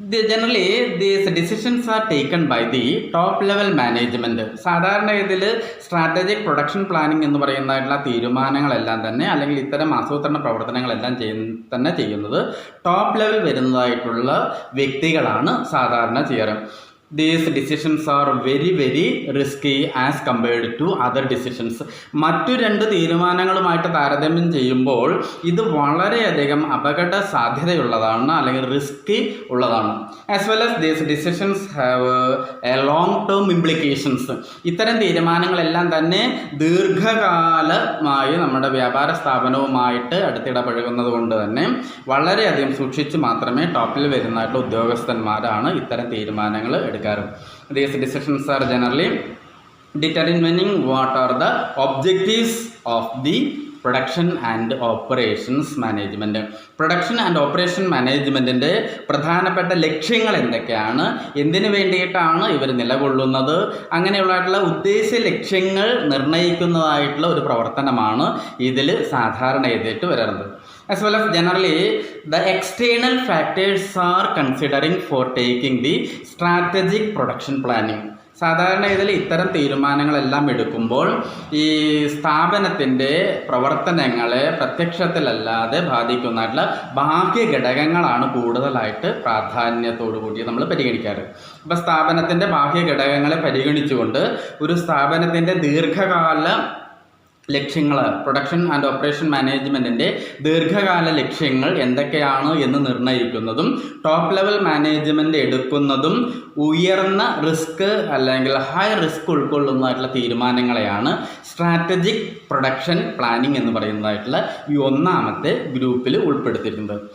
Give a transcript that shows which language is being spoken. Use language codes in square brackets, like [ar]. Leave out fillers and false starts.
[en] Generally these decisions are taken by the top level management. [ml] സാധാരണ ഇതിൽ strategic production planning എന്ന് പറയുന്നതായിട്ടുള്ള തീരുമാനങ്ങളെല്ലാം തന്നെ, അല്ലെങ്കിൽ ഇത്തരം ആസൂത്രണ പ്രവർത്തനങ്ങളെല്ലാം ചെയ്യുന്നത് ടോപ്പ് ലെവൽ വരുന്നതായിട്ടുള്ള വ്യക്തികളാണ് സാധാരണ ചെയ്യാറ്. [en] These decisions are very risky as compared to other decisions. [ml] മറ്റു 2 തീരുമാനങ്ങളുമായിട്ട് താരതമ്യം ചെയ്യുമ്പോൾ ഇത് വളരെയധികം അപകട സാധ്യതയുള്ളതാണ്, അല്ലെങ്കിൽ റിസ്കി ഉള്ളതാണ്. [en] As well as these decisions have a long term implications. [ml] ഇത്തരം തീരുമാനങ്ങളെല്ലാം തന്നെ ദീർഘകാലമായി നമ്മുടെ വ്യാപാര സ്ഥാപനവുമായിട്ട് അടുത്തിടപഴകുന്നത് കൊണ്ട് തന്നെ വളരെയധികം സൂക്ഷിച്ച് മാത്രമേ ടോപ്പിൽ വരുന്നതായിട്ടുള്ള ഉദ്യോഗസ്ഥന്മാരാണ് ഇത്തരം തീരുമാനങ്ങൾ എടുക്കാറ്. [en] These decisions are generally determining what are the objectives of the production and operations management. [ml] Production and operation മാനേജ്മെൻറ്റിൻ്റെ പ്രധാനപ്പെട്ട ലക്ഷ്യങ്ങൾ എന്തൊക്കെയാണ്, എന്തിനു വേണ്ടിയിട്ടാണ് ഇവർ നിലകൊള്ളുന്നത്, അങ്ങനെയുള്ളതായിട്ടുള്ള ഉദ്ദേശ ലക്ഷ്യങ്ങൾ നിർണ്ണയിക്കുന്നതായിട്ടുള്ള ഒരു പ്രവർത്തനമാണ് ഇതിൽ സാധാരണ ചെയ്തിട്ട് വരുന്നത്. [en] As well as generally the external factors are considering for taking the strategic production planning. [ml] സാധാരണ ഇതിൽ ഇത്തരം തീരുമാനങ്ങളെല്ലാം എടുക്കുമ്പോൾ ഈ സ്ഥാപനത്തിൻ്റെ പ്രവർത്തനങ്ങളെ പ്രത്യക്ഷത്തിലല്ലാതെ ബാധിക്കുന്നതായിട്ടുള്ള ബാഹ്യ ഘടകങ്ങളാണ് കൂടുതലായിട്ട് പ്രാധാന്യത്തോടു കൂടി നമ്മൾ പരിഗണിക്കാറ്. അപ്പോൾ സ്ഥാപനത്തിൻ്റെ ബാഹ്യ ഘടകങ്ങളെ പരിഗണിച്ചുകൊണ്ട് ഒരു സ്ഥാപനത്തിൻ്റെ ദീർഘകാല ലക്ഷ്യങ്ങൾ, പ്രൊഡക്ഷൻ ആൻഡ് ഓപ്പറേഷൻ മാനേജ്മെൻറ്റിൻ്റെ ദീർഘകാല ലക്ഷ്യങ്ങൾ എന്തൊക്കെയാണ് എന്ന് നിർണ്ണയിക്കുന്നതും ടോപ്പ് ലെവൽ മാനേജ്മെൻറ്റ് എടുക്കുന്നതും ഉയർന്ന റിസ്ക് അല്ലെങ്കിൽ high risk ഉൾക്കൊള്ളുന്നതായിട്ടുള്ള തീരുമാനങ്ങളെയാണ് strategic production planning എന്ന് പറയുന്നതായിട്ടുള്ള ഈ ഒന്നാമത്തെ ഗ്രൂപ്പിൽ ഉൾപ്പെടുത്തിയിട്ടുണ്ട്.